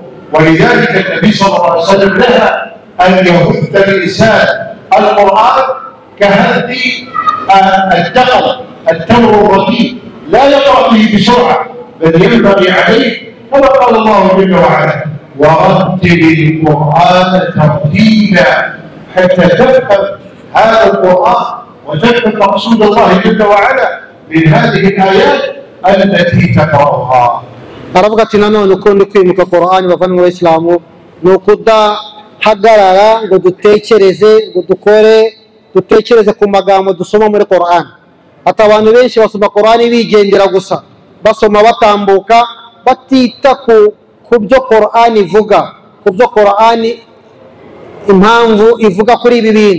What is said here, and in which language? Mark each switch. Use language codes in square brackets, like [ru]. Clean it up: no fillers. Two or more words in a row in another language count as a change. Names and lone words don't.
[ar] ولذلك النبي صلى الله عليه وسلم نهى أن يهد الإنسان القرآن كهد الدقل التمر الرديء، لا يقرأ به بسرعة، بل ينبغي عليه كما قال الله جل وعلا: ورتل القرآن ترتيلا، حتى تفهم هذا القرآن وتفهم مقصود الله جل وعلا من هذه الآيات التي تقرأها. [rw] aravuga ati nanone ukundi kwimuka Qur'ani bavana mu Islamu ni ukudahagarara ngo dutekereze ngo dutekereze ku magambo dusoma muri Qur'ani. Ati abantu benshi basoma Qur'ani bigendera gusa, basoma batambuka batita ku byo Qur'ani ivuga, ku byo Qur'ani impamvu ivuga kuri ibi bintu.